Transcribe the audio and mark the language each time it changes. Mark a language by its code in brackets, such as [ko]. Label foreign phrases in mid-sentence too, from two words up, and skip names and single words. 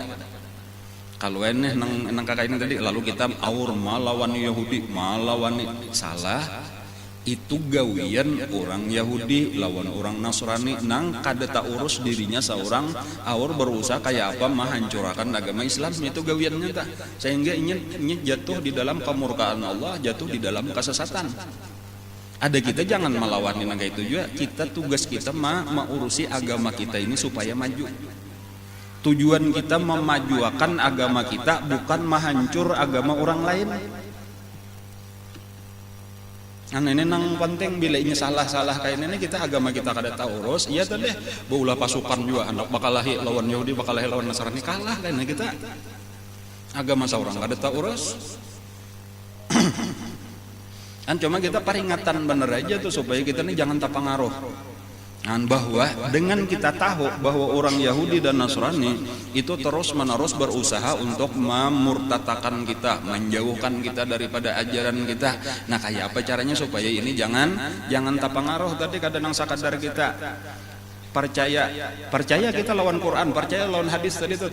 [bjn] Kalau ini nang kakak ini tadi, lalu kita aur malawani Yahudi, malawani, salah. Itu gawian orang Yahudi lawan orang Nasrani, nang kada tak urus dirinya seorang aur berusaha kayak apa menghancurkan agama Islam. Itu gawiannya tak, [id] sehingga ingin jatuh di dalam kemurkaan Allah, jatuh di dalam kesesatan. Ada kita jangan melawani naga itu juga, kita tugas kita mengurusi agama kita ini supaya maju. Tujuan kita memajukan agama kita, bukan menghancur agama orang lain. [bjn] Ini nang penting bila ini salah kayak ini kita agama kita kada tahu urus. Iya tadi baulah pasukan juga hendak bakalahi lawan Yahudi, bakalahi lawan Nasrani, kalah kan kita. Agama seorang kada tahu urus. [id] Cuma kita peringatan bener aja tuh supaya kita ini jangan terpengaruh. Bahwa dengan kita tahu bahwa orang Yahudi dan Nasrani itu terus-menerus berusaha untuk memurtatakan kita, menjauhkan kita daripada ajaran kita. [bjn] Nah, kayak apa caranya supaya ini jangan terpengaruh tadi kadang sakadar kita percaya kita lawan Quran, percaya lawan hadis tadi itu.